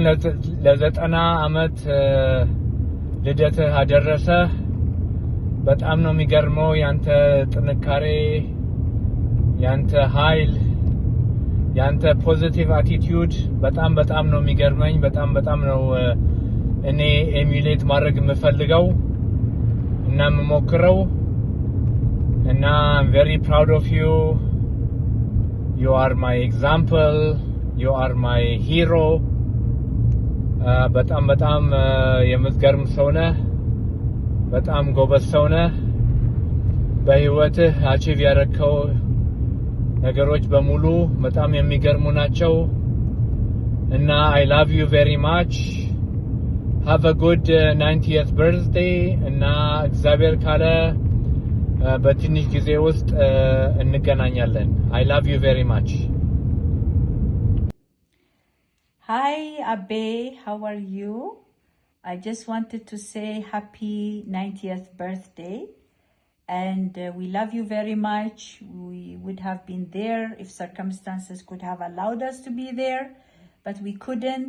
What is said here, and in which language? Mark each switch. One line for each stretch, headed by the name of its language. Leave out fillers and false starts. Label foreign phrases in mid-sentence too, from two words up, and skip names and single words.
Amharic: ለ90 ዓመት ልደትህ አደረሰህ በጣም ነው የሚገርመው ያንተ ጥንካሬ ያንተ ኃይል ያንተ
English: positive attitude
Amharic: በጣም ነው የሚገርመኝ በጣም ነው እኔ ኤሙሌት ማድረግ የምፈልገው እና የምሞክረው
English: እና I'm very proud of you you are my example you are my hero
Amharic: በጣም የምትገርም ሰው ነህ በጣም ጎበዝ ሰው ነህ በህይወትህ አቺቭ ያደረከው ነገሮች በሙሉ በጣም የሚገርሙ ናቸው እና
English: I love you very much have a good 90th birthday
Amharic: እና እግዚአብሔር ካለ በትንሽ ጊዜ ውስጥ እንገናኛለን
English: I love you very much Hi Abe, how are you? I just wanted to say happy 90th birthday and we love you very much. We would have been there if circumstances could have allowed us to be there, but we couldn't.